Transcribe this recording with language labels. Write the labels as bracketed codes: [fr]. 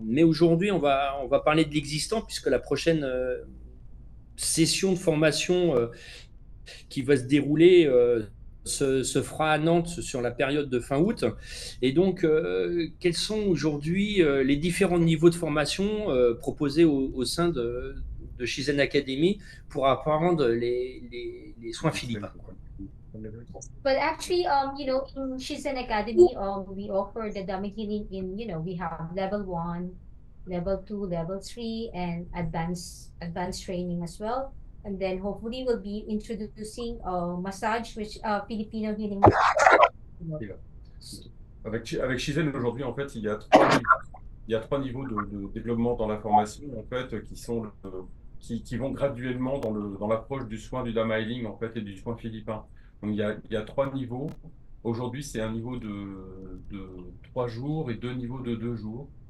[fr] Mais aujourd'hui, on va parler de l'existant, puisque la prochaine session de formation qui va se dérouler se fera à Nantes sur la période de fin août. Et donc, quels sont aujourd'hui les différents niveaux de formation proposés au sein de Shizen Academy pour apprendre les soins philippins, quoi. [en] But actually, in Shizen Academy, we offer the Dhamma healing in, we have level 1, level 2, level 3, and advanced training as well. And then hopefully we'll be introducing massage, which Filipino healing massage. [fr] Avec Shizen aujourd'hui, en fait, il y a trois niveaux de développement dans la formation, en fait, qui vont graduellement dans l'approche du soin du Dhamma Healing, en fait, et du soin philippin. Donc, il y a trois niveaux. Aujourd'hui, c'est un niveau de 3 jours et deux niveaux de 2 jours.